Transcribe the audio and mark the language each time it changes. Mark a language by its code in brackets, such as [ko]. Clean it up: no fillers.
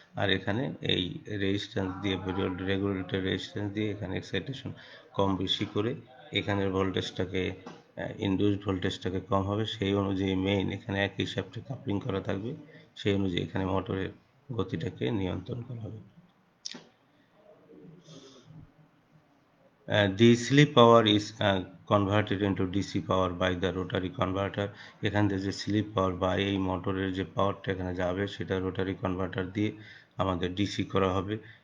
[bn] আর এখানে এই রেজিস্ট্যান্স দিয়ে রেগুলেটর রেজিস্ট্যান্স দিয়ে এখানে এক্সাইটেশন কম বেশি করে এখানের ভোল্টেজটাকে ইনডিউসড ভোল্টেজটাকে কম হবে, সেই অনুযায়ী মেইন এখানে একই শ্যাফটে কাপলিং করা থাকবে, সেই অনুযায়ী এখানে মোটরের গতিটাকে নিয়ন্ত্রণ করা হবে। [en] The slip power is converted into DC power by the rotary converter. [bn] এখান থেকে যে স্লিপ পাওয়ার বা এই মোটরের যে পাওয়ারটা এখানে যাবে সেটা রোটারি কনভার্টার দিয়ে আমাদের ডিসি করা হবে।